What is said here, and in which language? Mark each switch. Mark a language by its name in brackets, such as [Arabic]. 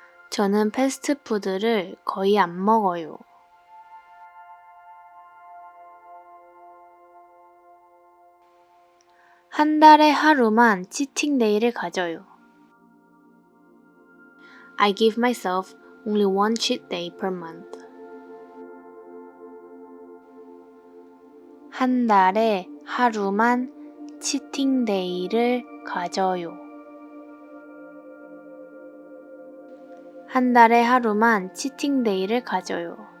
[Korean] 저는 패스트푸드를 거의 안 먹어요. 한 달에 하루만 치팅데이를 가져요. [English] I give myself only one cheat day per month. [Korean] 한 달에 하루만 치팅데이를 가져요. 한 달에 하루만 치팅데이를 가져요.